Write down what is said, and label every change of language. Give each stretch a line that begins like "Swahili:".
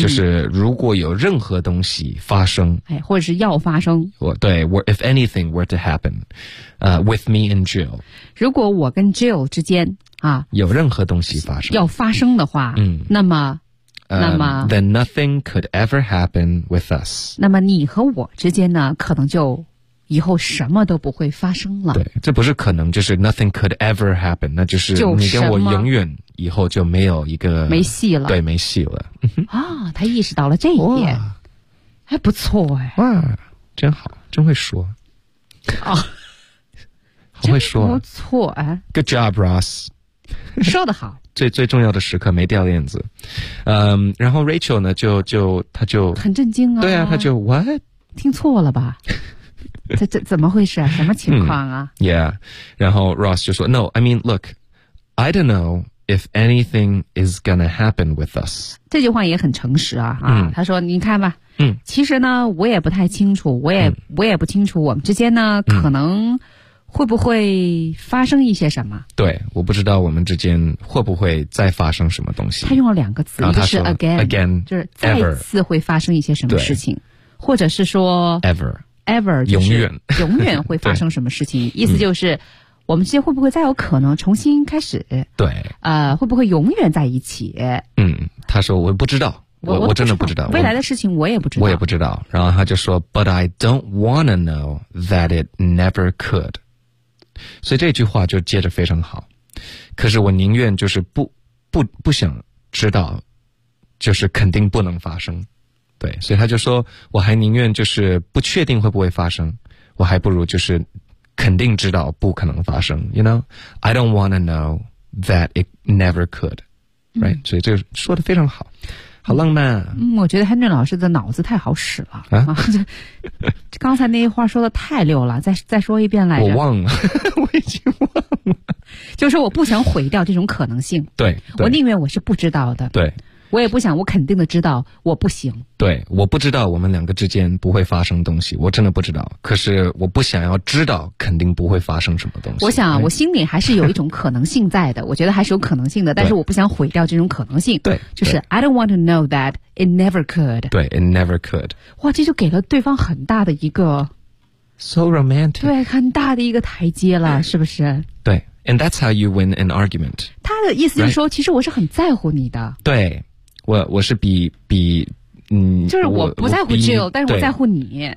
Chinese: 就是如果有任何东西发生、哎、或者是要发生，我对
English: if anything were to happen、with me and Jill,
Chinese: 如果我跟 Jill 之间啊有任何东西发生要发生的话、嗯、那么
English: then nothing could ever happen with us.
Chinese: 那么你和我之间呢可能就以后什么都不会发生了。对，这不是可能，就是
English: nothing could ever happen,
Chinese: 那就是你跟我永远以后就没有一个。没戏了。对，没戏了。啊，他意识到了这一点。还不错哎。哇，真好，真会说。啊、哦。好会说。不错哎。
English: Good job, Ross.
Chinese: 说得好。最重要的时刻没掉链子，嗯，然后 Rachel 呢就很震惊啊，对啊，他就 what 听错了吧？这怎么回事？什么情况啊、
English: 嗯、？Yeah，
Chinese: 然后 Ross 就说
English: No， I mean look， I don't know if anything is gonna happen with us。
Chinese: 这句话也很诚实啊啊、嗯，他说你看吧，嗯，其实呢我也不太清楚，我也不清楚我们之间呢、嗯、可能。会不会发生一些什么？对，我不知道我们之间会不会再发生什么东西。他用了两个词，一个是 again， 就是再次会发生一些什么事情，或者是说
English: ever
Chinese: 永远会发生什么事情，意思就是、嗯、我们之间会不会再有可能重新开始？对，会不会永远在一起？嗯，他说我不知道，我真的不知道未来的事情，我也不知道，我也不知道。然后他就说
English: But I don't wanna know that it never could。
Chinese: 所以这句话就接着非常好，可是我宁愿就是不想知道，就是肯定不能发生。对，所以他就说我还宁愿就是不确定会不会发生，我还不如就是肯定知道不可能发生。
English: You know I don't wanna know that it never could、right?
Chinese: 所以这说得非常好，好浪漫、啊嗯、我觉得 Henry 老师的脑子太好使了、啊、刚才那一话说的太溜了，再说一遍来着，我忘了，我已经忘了，就是我不想毁掉这种可能性。对， 对，我宁愿我是不知道的，对，我也不想我肯定的知道我不行。对，我不知道我们两个之间不会发生东西，我真的不知道，可是我不想要知道肯定不会发生什么东西。我想、啊哎、我心里还是有一种可能性在的我觉得还是有可能性的，但是我不想毁掉这种可能性。对，就是
English: I don't want to know that it never could。对， it never could。
Chinese: 哇，这就给了对方很大的一个
English: so romantic。
Chinese: 对，很大的一个台阶了，是不是？
English: 对， and that's how you win an argument。
Chinese: 他的意思就是说、right? 其实我是很在乎你的。对，我是比嗯，就是我不在乎 Jill， 但是我在乎你。